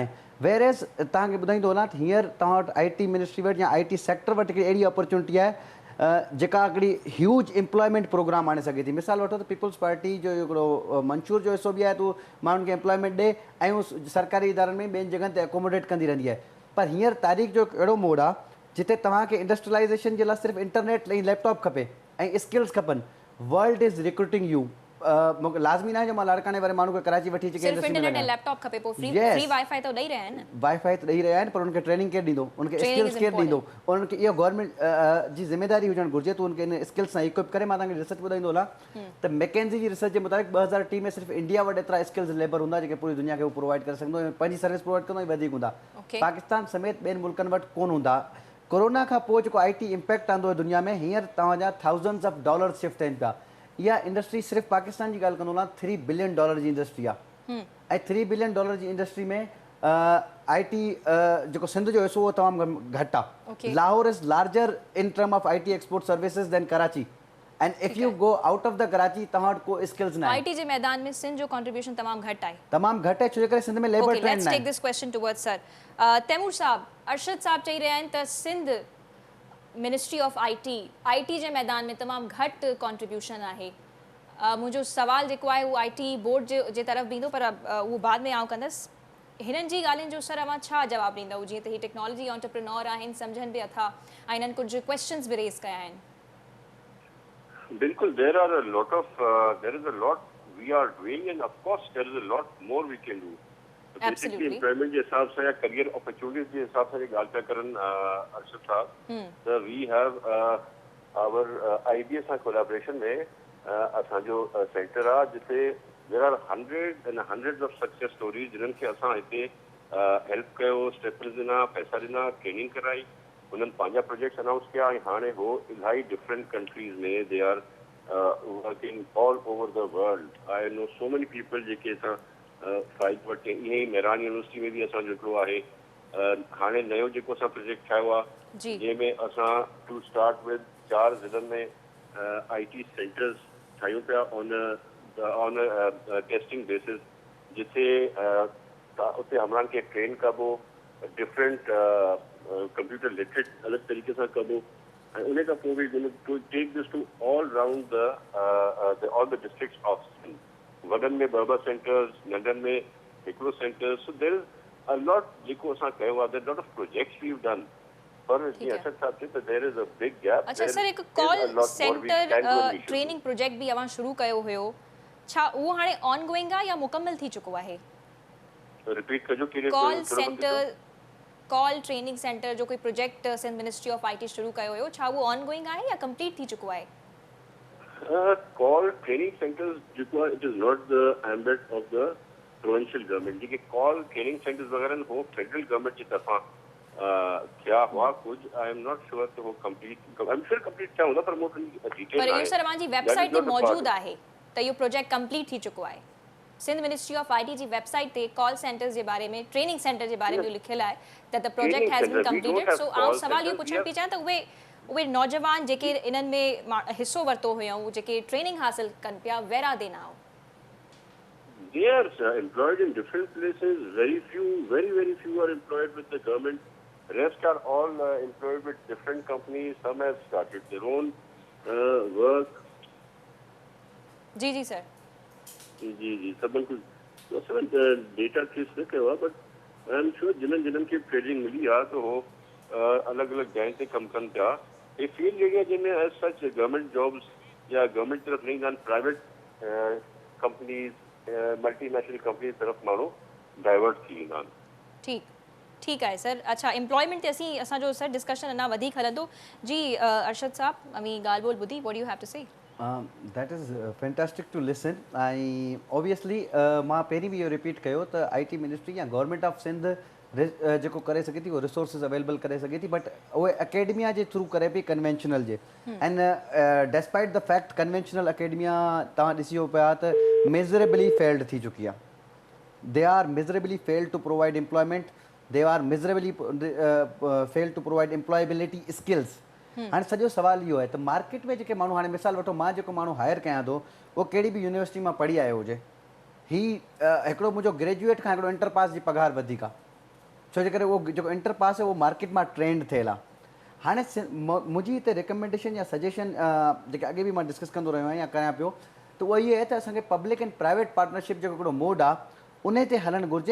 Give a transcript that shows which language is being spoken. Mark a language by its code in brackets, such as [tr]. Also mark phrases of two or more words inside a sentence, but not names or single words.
[en] Where as [sd] तव्हांखे ॿुधाईंदो वञा त हींअर तव्हां वटि [en] IT ministry [sd] वटि या [en] IT sector [sd] वटि हिकिड़ी अहिड़ी अपॉर्चुनिटी आहे जेका हिकिड़ी [en] huge employment program [sd] आणे सघे थी। मिसाल वठो त पीपल्स पार्टी जो हिकिड़ो मंशूर जो हिसो बि आहे, त माण्हुनि खे एम्प्लॉयमेंट ॾे ऐं उहो सरकारी इदारनि में ॿियनि जॻहनि ते एकोमोडेट कंदी रहंदी आहे। पर हींअर तारीख़ जो अहिड़ो मोड आहे जिते तव्हांखे इंडस्ट्रियलाइज़ेशन जे लाइ सिर्फ़ु इंटरनेट ऐं लैपटॉप खपे ऐं स्किल्स खपनि। [en] World is recruiting you. [sd] मूंखे लाज़मी न आहे जो मां लाड़काने वारे माण्हू खे कराची वठी अची सिर्फ इंटरनेट ऐं लैपटॉप खपे, पोइ [en] free WiFi [sd] त ॾेई रहिया आहिनि। वाईफाई त ॾेई रहिया आहिनि, पर उनखे ट्रेनिंग केरु ॾींदो, उनखे स्किल्स केरु ॾींदो, उन्हनि खे इहो गवर्नमेंट जी ज़िम्मेदारी हुजणु घुरिजे त उनखे इन स्किल्स सां इक्विप करे। मां तव्हांखे रिसर्च ॿुधाईंदो हलां त मैकेंजी जी रिसर्च जे मुताबिक़ 2030 में सिर्फ़ु इंडिया वटि एतिरा [en] skills labour [sd] हूंदा जेके पूरी दुनिया खे उहो प्रोवाइड करे सघंदो ऐं पंहिंजी सर्विस प्रोवाइड कंदो ऐं वधीक हूंदा। पाकिस्तान समेत ॿियनि मुल्कनि वटि कोन हूंदा। कोरोना खां पोइ जेको [en] IT impact [sd] आंदो आहे दुनिया में, हींअर तव्हांजा [en] thousands of dollar [sd] शिफ्ट थियनि पिया। इहा इंडस्ट्री सिर्फ़ु पाकिस्तान जी ॻाल्हि कंदो हलां, $3 बिलियन जी इंडस्ट्री आहे। ऐं $3 बिलियन जी इंडस्ट्री में IT जेको सिंध जो हिसो उहो तमामु घटि आहे. [en] Lahore is larger in term of IT export services than Karachi. and if you go out of the Karachi [sd] तव्हां वटि को स्किल्स न आहे. IT जे मैदान में सिंध जो कंट्रीब्यूशन तमामु घटि आहे. तमामु घटि आहे छो जे करे सिंध में लेबर [en] Okay, [sd] ट्रेंड [en] let's [sd] न [en] take [sd] आहे. [en] this question towards sir. [sd] तैमूर साहब, अरशद साहब चई रहिया आहिनि त सिंध मिनिस्ट्री ऑफ IT जे मैदान में तमामु घटि कंट्रीब्यूशन आहे. मुंहिंजो सवाल जेको आहे उहो IT बोर्ड जे तरफ़ ईंदो, पर उहो बाद में आउं कंदसि. हिननि जी ॻाल्हियुनि जो सर अवां छा जवाबु ॾींदव, जीअं त ही [en] technology entrepreneur [sd] आहिनि, सम्झनि बि अथा ऐं हिननि कुझु क्वेश्चन्स बि रेज़ कया आहिनि. बिल्कुल, [en] there is a lot we are doing, and of course there is a lot more we can do. So basically [ur] employment کے حساب سے یا [en] career opportunities [ur] کے حساب سے گال پے کرن ارشد صاحب, [en] so we have our IBS [sd] सां collaboration में असां जो center आ जिथे [en] there are hundreds and hundreds of success stories [sd] जिन्हनि खे असां हिते help कयो, steps ॾिना, पैसा ॾिना, training कराई, उन्हनि पंहिंजा [en] projects announce [sd] किया ऐं हाणे हो इलाही [en] different countries [sd] में [en] they are working all over the world. I know so many people [sd] जेके असां फ़ाइदो वठे. ईअं ई मेहरान यूनिवर्सिटी में बि असांजो हिकिड़ो आहे हाणे नयो जेको असां प्रोजेक्ट ठाहियो आहे जंहिंमें असां [en] to start with [sd] 4 ज़िलनि में [en] IT centers [sd] ठाहियूं पिया [en] on testing basis, [sd] जिथे उते हमरान खे ट्रेन कबो, [en] different computer literate [ur] الگ طریقے سے [sd] कबो ऐं उन खां पोइ बि [en] to take this to all round all the districts of Sindh. [sd] वॾनि में 2 सेंटर्स, नंढनि में हिकिड़ो सेंटर. [en] so there is a lot [sd] जेको असां कयो आहे, [en] there lot of projects we have done, [sd] पर जीअं असद साहब चयो त [en] there is a big gap. [sd] अच्छा सर, हिकु [en] call center training project [sd] बि अवां शुरू कयो हुयो, छा उहो हाणे [en] on going [sd] आहे या मुकम्मल थी चुको आहे? रिपीट कजो. [en] call center, call training center [sd] जो कोई प्रोजेक्ट सिंध मिनिस्ट्री ऑफ IT शुरू कयो हुयो, छा वो ऑनगोइंग आहे या कंप्लीट थी चुको आहे? [en] call training centers [sd] जेको आहे, [en] It is not the embed of the provincial government. [sd] जेके [en] call training centers [sd] वगैरह हो [en] federal government [sd] जी तरफां [ur] کیا ہوا کچھ. [en] I am not sure [sd] त हो कंप्लीट, [en] I am sure complete [sd] क्या हूंदा, पर मूं डिटेल पर इहो सर अवांजी वेबसाइट ते मौजूद आहे त इहो प्रोजेक्ट कंप्लीट थी चुको आहे. सिंध मिनिस्ट्री ऑफ IT जी वेबसाइट ते कॉल सेंटर्स जे बारे में, ट्रेनिंग सेंटर जे बारे में लिखियल आहे त [en] the project has been completed. [sd] सो आउं सवाल इहो पुछणु पई चाहियां त उहे नौजवान जेके इन्हनि में हिस्सो वरितो हुयऊं, जेके ट्रेनिंग हासिल कनि पिया, [en] Where are they now? They are employed in different places. Very few are employed with the government. Rest are all employed with different companies. Some have started their own work. [sd] जी सर. जी सब कुछ सर डेटा केस न कयो आहे, [en] but I am sure [sd] जिन्हनि खे ट्रेनिंग मिली आहे त हो अलॻि अलॻि जाइ ते कमु कनि पिया. [en] the field area [sd] जंहिंमें [en] as such government jobs [sd] या गवर्नमेंट तरफ़ नहीं आहिनि, [en] private companies, multinational companies [sd] तरफ़ माण्हू डाइवर्ट थी वेंदा आहिनि. ठीकु आहे सर. अच्छा, एम्प्लॉयमेंट ते असांजो सर डिस्कशन अञा वधीक हलंदो. जी अरशद साहब, अमी ॻाल्हि ॿोल ॿुधी, [en] What do you have to say? That is fantastic to listen. [sd] ऐं ऑब्वियसली मां पहिरीं बि इहो रिपीट कयो त [en] IT ministry [sd] या गवर्नमेंट ऑफ सिंध जेको करे सघे थी उहो [en] resources available [sd] करे सघे थी, बट उहे अकेडमिया जे थ्रू करे पई, कन्वेंशनल जे. [en] and despite the fact conventional academia [sd] तव्हां ॾिसी पिया त [en] miserably failed [sd] थी चुकी आहे. [en] They are miserably failed to provide employment, they are miserably failed to provide employability skills. [sd] हाणे सॼो सवाल इहो आहे त मार्केट में जेके माण्हू, हाणे मिसाल वठो, मां जेको माण्हू हायर कयां थो उहो कहिड़ी बि यूनिवर्सिटी मां पढ़ी आयो हुजे, हिकिड़ो मुंहिंजो ग्रेजुएट खां हिकिड़ो इंटर पास जी पघार वधीक आहे, छो जे करे उहो जेको इंटर पास आहे उहो मार्केट मां ट्रेंड थियल आहे. हाणे मुंहिंजी हिते रिकमेंडेशन या सजेशन जेके अॻे बि मां डिस्कस कंदो रहियो आहियां या कयां पियो, त उहो इहो आहे त असांखे [en] public and private partnership [sd] जेको हिकिड़ो मोड आहे उन ते हलणु घुरिजे.